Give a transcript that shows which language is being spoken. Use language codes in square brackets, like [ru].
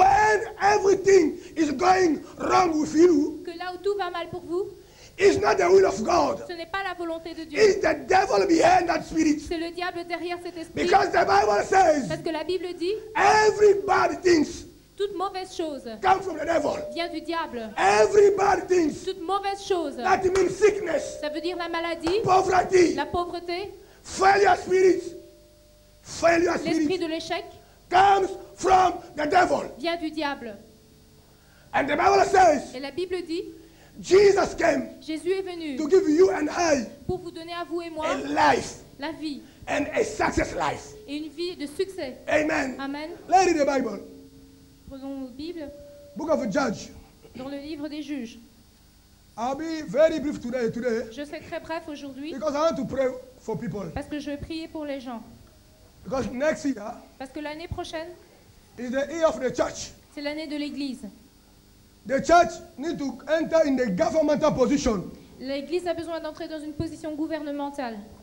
[en] when everything is going wrong with you, [fr] que là où tout va mal pour vous, [en] it's not the will of God. [fr] ce n'est pas la volonté de Dieu. [en] It's the devil behind that spirit. [fr] C'est le diable derrière cet esprit. [en] Because the Bible says [fr] Parce que la Bible dit, [en] every bad things [fr] toute mauvaise chose [en] come from the devil. [fr] vient du diable. [en] Every bad things, [fr] Toute mauvaise chose, [en] that means sickness, [fr] ça veut dire la maladie, [en] poverty, [fr] la pauvreté, [en] failure spirit, failure [fr] l'esprit [en] spirit [fr] de l'échec [en] comes from the devil. [fr] vient du diable. [en] And the Bible says [fr] Et la Bible dit, [en] Jesus came [fr] Jésus est venu [en] to give you and I [fr] pour vous donner à vous et moi [en] a life [fr] la vie [en] and a success life. [fr] et une vie de succès. [en] Amen. [fr] Amen. [en] Let's read the Bible. [fr] Prenons la Bible [en] Book of Judges. [fr] dans le livre des juges. [en] I'll be very brief today [fr] Je serai très bref aujourd'hui [en] because I want to pray for people. [fr] parce que je vais prier pour les gens. [en] Because next year [fr] Parce que l'année prochaine, [en] is the year of the church. [fr] c'est l'année de l'Église. [en] The church need to enter in the governmental position. [fr] L'Église a besoin d'entrer dans une position gouvernementale.